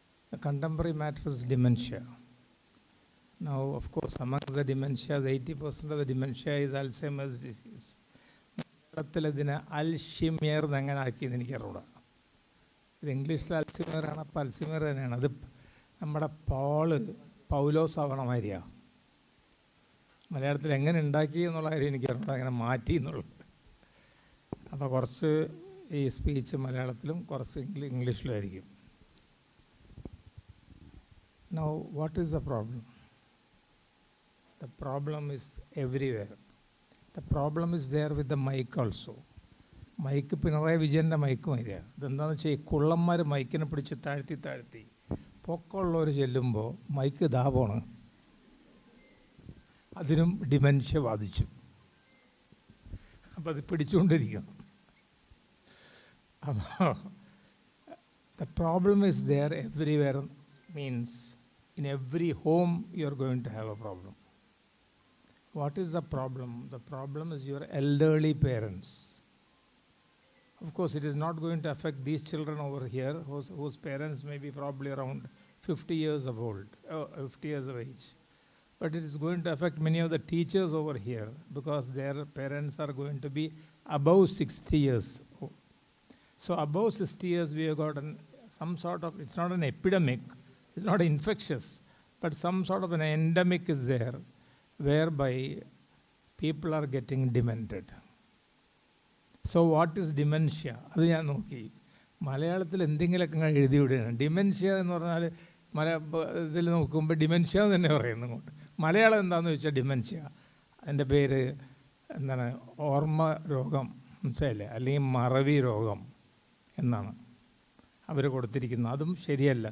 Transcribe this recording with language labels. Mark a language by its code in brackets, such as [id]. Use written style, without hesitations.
[en] The contemporary matter is dementia. Now, of course, amongst the dementias, 80% of the dementia is Alzheimer's disease. [ml] ഇതിന് അൽഷിമിയർ എങ്ങനെ ആക്കിയെന്ന് എനിക്കറിയില്ല. ഇത് ഇംഗ്ലീഷിൽ അൽസിമിയറാണ്, അപ്പോൾ അൽസിമിയർ തന്നെയാണ്. അത് നമ്മുടെ പൗലോസ് ആവണമാതിരിയാണ്. മലയാളത്തിൽ എങ്ങനെ ഉണ്ടാക്കി എന്നുള്ള കാര്യം എനിക്കറിയില്ല, അങ്ങനെ മാറ്റി എന്നുള്ളത്. അപ്പോൾ കുറച്ച് ഈ സ്പീച്ച് മലയാളത്തിലും കുറച്ച് ഇംഗ്ലീഷിലും ആയിരിക്കും. Now, what is the problem? The problem is everywhere. The problem is there with the mic also. Mic Pinarayi വിജയൻ്റെ മൈക്ക് മാതിരിയാണ്. ഇതെന്താണെന്ന് വെച്ചാൽ ഈ കുള്ളന്മാർ മൈക്കിനെ പിടിച്ച് താഴ്ത്തി പൊക്കമുള്ളവർ ചെല്ലുമ്പോൾ മൈക്ക് ദാപമാണ്. അതിനും ഡിമെൻഷ്യ ബാധിച്ചു. അപ്പോൾ അത് പിടിച്ചുകൊണ്ടിരിക്കണം. [en] അപ്പോൾ the problem is there everywhere means in every home you are going to have a problem. What is the problem? The problem is your elderly parents. Of course, it is not going to affect these children over here whose parents may be probably around 50 years of old, 50 years of age. But it is going to affect many of the teachers over here because their parents are going to be above 60 years old. So above 60 years we have got some sort of, it's not an epidemic, it's not infectious, but some sort of an endemic is there whereby people are getting demented. So what is dementia? [ml] അത് ഞാൻ നോക്കി മലയാളത്തിൽ എന്തെങ്കിലുമൊക്കെ എഴുതി വിടുകയാണ്. Dementia എന്ന് പറഞ്ഞാൽ ഇതിൽ നോക്കുമ്പോൾ ഡിമെൻഷ്യ എന്ന് തന്നെ പറയുന്നു. ഇങ്ങോട്ട് മലയാളം എന്താണെന്ന് വെച്ചാൽ ഡിമെൻഷ്യ. അതിൻ്റെ പേര് എന്താണ്, ഓർമ്മ രോഗം, മനസ്സിലായില്ലേ, അല്ലെങ്കിൽ മറവി രോഗം എന്നാണ് അവർ കൊടുത്തിരിക്കുന്നത്. അതും ശരിയല്ല.